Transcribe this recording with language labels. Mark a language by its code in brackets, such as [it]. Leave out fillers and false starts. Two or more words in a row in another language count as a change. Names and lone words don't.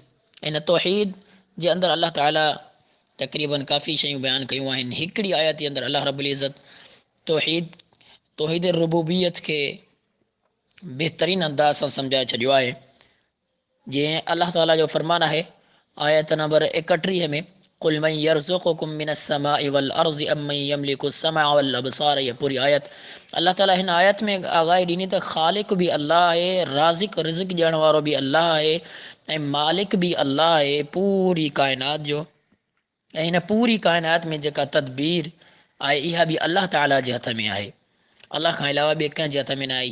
[sd] इन तौहीद जे अंदरि अल्लाह ताला तक़रीबन काफ़ी शयूं बयानु कयूं आहिनि। हिकिड़ी आयत जे अंदरि अल्लाह [ar] رب العزة [sd] तौहीद रुबूबियत खे बहितरीन अंदाज़ सां सम्झाए छॾियो आहे। जीअं अल्लाह ताला जो फरमान आहे आयत नंबर 31 में, [ar] قل من يرزقكم من السماء والأرض أمن يملك سما والأبصار. [sd] इहा पूरी आयत अल्लाह ताला हिन आयत में आगाही ॾिनी त ख़ालिक बि अल्लाह आहे, राज़िक रिज़्क़ ॾियण वारो बि अल्लाह आहे ऐं मालिक बि अल्लाह आहे पूरी काइनात जो। ऐं हिन पूरी काइनात में जेका तदबीर आहे इहा बि अल्लाह ताला जे हथ में आहे, अल्लाह खां अलावा ॿिए कंहिं जे हथ में न आहे।